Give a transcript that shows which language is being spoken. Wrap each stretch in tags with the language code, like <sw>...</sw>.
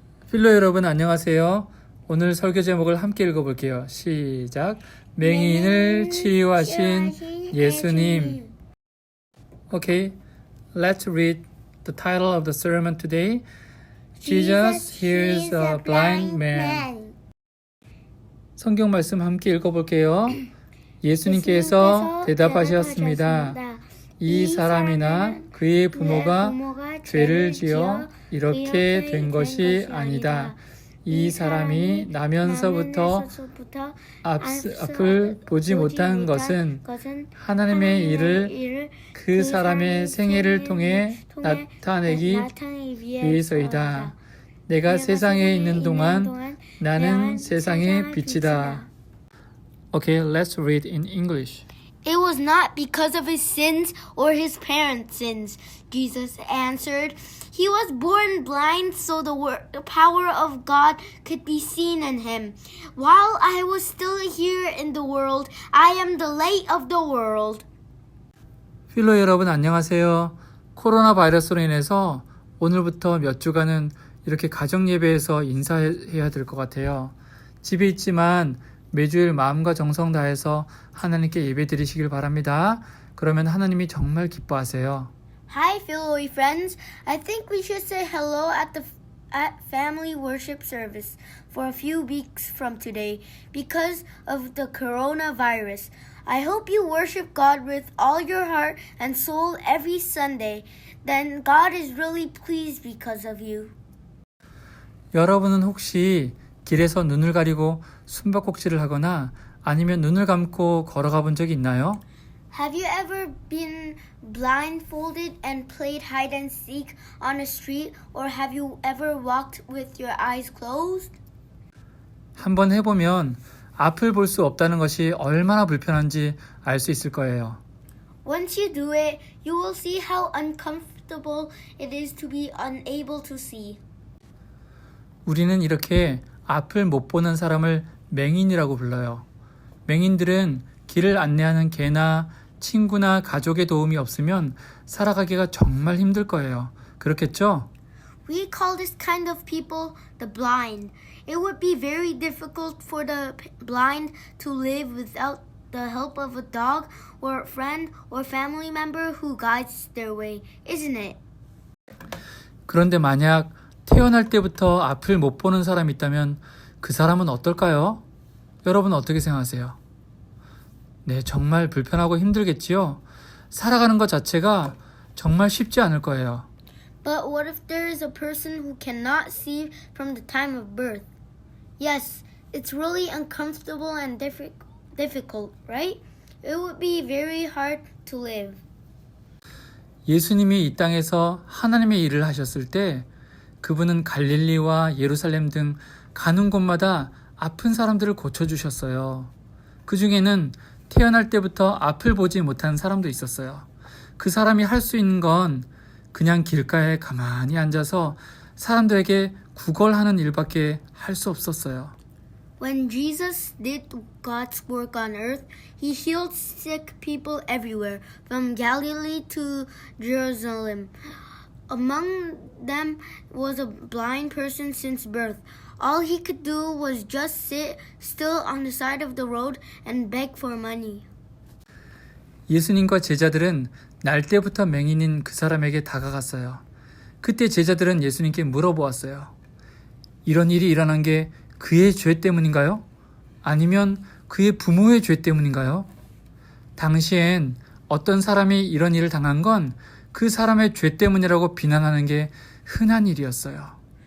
<ko>필로 여러분 안녕하세요. 오늘 설교 제목을 함께 읽어볼게요. 시작. 맹인을 치유하신 예수님.</ko> <en>Okay, let's read the title of the sermon today. Jesus heals a blind man.</en> <ko>성경 말씀 함께 읽어볼게요. 예수님께서 대답하셨습니다. 이 사람이나 그의 부모가 죄를 지어 이렇게 된 것이 아니다. 이 사람이 나면서부터 앞을 보지 못한 것은 하나님의 일을 그 사람의 생애를 통해 나타내기 위해서이다. 내가 세상에 있는 동안 나는 세상의 빛이다.</ko> <en>Okay, let's read in English. It was not because of his sins or his parents' sins, Jesus answered. He was born blind so the power of God could be seen in him. While I was still here in the world, I am the light of the world.</en> <ko>필로 여러분 안녕하세요. 코로나 바이러스로 인해서 오늘부터 몇 주간은 이렇게 가정 예배에서 인사해야 될 것 같아요. 집에 있지만 매주일 마음과 정성 다해서 하나님께 예배 드리시길 바랍니다. 그러면 하나님이 정말 기뻐하세요.</ko> <en>Hi, Philoe friends. I think we should say hello at family worship service for a few weeks from today because of the coronavirus. I hope you worship God with all your heart and soul every Sunday. Then God is really pleased because of you.</en> <ko>여러분은 혹시 길에서 눈을 가리고 숨바꼭질을 하거나 아니면 눈을 감고 걸어가 본 적이 있나요?</ko> <en>Have you ever been blindfolded and played hide and seek on a street, or have you ever walked with your eyes closed?</en> <ko>한번 해보면 앞을 볼 수 없다는 것이 얼마나 불편한지 알 수 있을 거예요.</ko> <en>Once you do it, you will see how uncomfortable it is to be unable to see.</en> <ko>우리는 이렇게 앞을 못 보는 사람을 맹인이라고 불러요. 맹인들은 길을 안내하는 개나 친구나 가족의 도움이 없으면 살아가기가 정말 힘들 거예요. 그렇겠죠?</ko> <en>We call this kind of people the blind. It would be very difficult for the blind to live without the help of a dog or a friend or family member who guides their way, isn't it?</en> <ko>그런데 만약 태어날 때부터 앞을 못 보는 사람이 있다면 그 사람은 어떨까요? 여러분 어떻게 생각하세요? 네, 정말 불편하고 힘들겠지요? 살아가는 것 자체가 정말 쉽지 않을 거예요.</ko> <en>But what if there is a person who cannot see from the time of birth? Yes, it's really uncomfortable and difficult, right? It would be very hard to live.</en> <ko>예수님이 이 땅에서 하나님의 일을 하셨을 때 그분은 갈릴리와 예루살렘 등 가는 곳마다 아픈 사람들을 고쳐주셨어요. 그 중에는 태어날 때부터 앞을 보지 못한 사람도 있었어요. 그 사람이 할 수 있는 건 그냥 길가에 가만히 앉아서 사람들에게 구걸하는 일밖에 할 수 없었어요.</ko> <en>When Jesus did God's work on earth, he healed sick people everywhere, from Galilee to Jerusalem. Among them was a blind person since birth. All he could do was just sit still on the side of the road and beg for money.</en> <ko>예수님과 제자들은 날 때부터 맹인인 그 사람에게 다가갔어요. 그때 제자들은 예수님께 물어보았어요. 이런 일이 일어난 게 그의 죄 때문인가요? 아니면 그의 부모의 죄 때문인가요? 당시엔 어떤 사람이 이런 일을 당한 건 그 사람의 죄 때문이라고 비난하는 게 흔한 일이었어요.</ko>